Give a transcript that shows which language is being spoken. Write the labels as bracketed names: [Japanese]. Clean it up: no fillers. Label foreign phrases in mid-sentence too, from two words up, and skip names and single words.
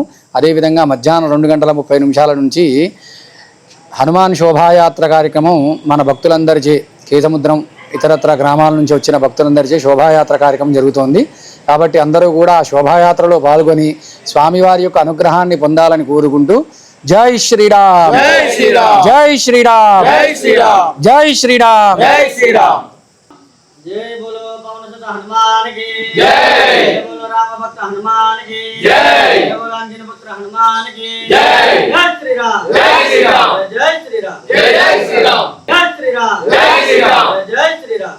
[Telugu] అదేవిధంగా మధ్యాహ్నం 2:30 నుంచి హనుమాన్ శోభాయాత్ర కార్యక్రమం మన భక్తులందరిచే, కేసముద్రం ఇతరత్ర గ్రామాల నుంచి వచ్చిన భక్తులందరిచే శోభాయాత్ర కార్యక్రమం జరుగుతోంది. కాబట్టి అందరూ కూడా శోభాయాత్రలో పాల్గొని స్వామివారి యొక్క అనుగ్రహాన్ని పొందాలని కోరుకుంటూ [Hindi] जय श्रीराम, जय श्रीराम, जय श्रीराम, जय श्रीराम, जय श्रीराम. जय श्रीराम. जय बोलो पवन सुत हनुमान की जय। बोलो राम भक्त हनुमान की जय। बोलो अंजनी पुत्र हनुमान की जय। जय श्री राम, जय श्री राम, जय श्री राम, जय जय श्री राम, जय श्री राम, जय श्री राम, जय श्री राम,